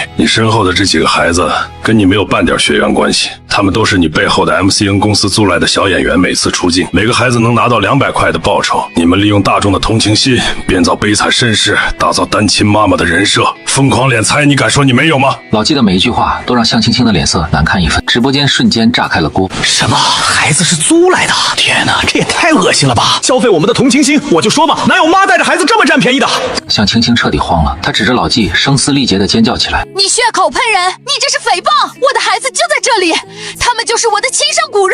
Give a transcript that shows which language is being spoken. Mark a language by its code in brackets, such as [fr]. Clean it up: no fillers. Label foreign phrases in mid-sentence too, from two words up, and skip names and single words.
[zh] 你身後的這幾個孩子跟你沒有半點血緣關係，他們都是你背後的 MCN 公司租來的小演員，每次出鏡，每個孩子能拿到200塊的報酬。你們利用大眾的同情心，編造悲慘身世，打造單親媽媽的人設，瘋狂斂財，你敢說你沒有嗎？老紀的每一句話都讓向青青的臉色難看一分，直播間瞬間炸開了鍋。什麼？孩子是租來的？天哪，這也太惡心了吧！消費我們的同情心，我就說嘛，哪有媽帶着孩子這麼佔便宜的？向青青徹底慌了，她指着老紀，聲嘶力竭地尖叫起來： 你血口噴人，你這是誹謗！我的孩子就在這裡，他們就是我的親生骨肉。